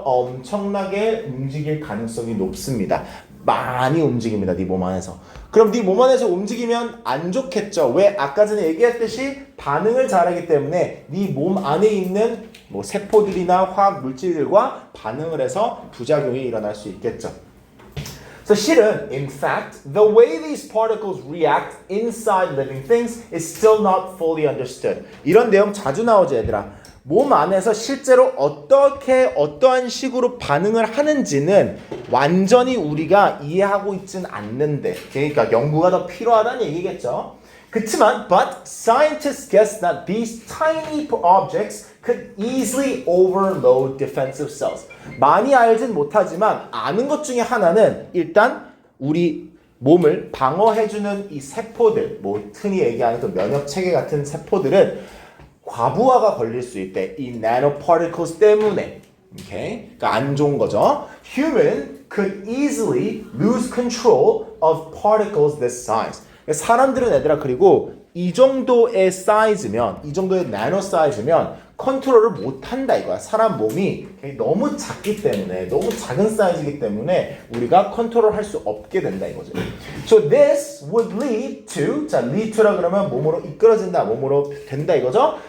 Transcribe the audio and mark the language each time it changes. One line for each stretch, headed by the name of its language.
Korean: 엄청나게 움직일 가능성이 높습니다. 많이 움직입니다. 네 몸 안에서. 그럼 네 몸 안에서 움직이면 안 좋겠죠? 왜? 아까 전에 얘기했듯이 반응을 잘하기 때문에 네 몸 안에 있는 세포들이나 화학 물질들과 반응을 해서 부작용이 일어날 수 있겠죠.
English: So
Korean: 실은,
English: in fact, the way these particles react inside living things is still not fully understood.
Korean: 이런 내용 자주 나오지 얘들아. 몸 안에서 실제로 어떠한 식으로 반응을 하는지는 완전히 우리가 이해하고 있진 않는데, 그러니까 연구가 더 필요하다는 얘기겠죠. 그렇지만,
English: but scientists guess that these tiny objects could easily overload defensive cells.
Korean: 많이 알진 못하지만 아는 것 중에 하나는 일단 우리 몸을 방어해주는 이 세포들, 흔히 얘기하는 또 면역 체계 같은 세포들은 과부하가 걸릴 수 있대. 이 nanoparticles 때문에. Okay? 그러니까 안 좋은 거죠.
English: Human could easily lose control of particles this size.
Korean: 사람들은 얘들아 그리고 이 정도의 사이즈면 이 정도의 나노 사이즈면 컨트롤을 못한다 이거야. 사람 몸이 너무 작기 때문에 너무 작은 사이즈이기 때문에 우리가 컨트롤할 수 없게 된다 이거죠.
English: So this would lead to
Korean: 자 lead to라 그러면 몸으로 이끌어진다 몸으로 된다 이거죠.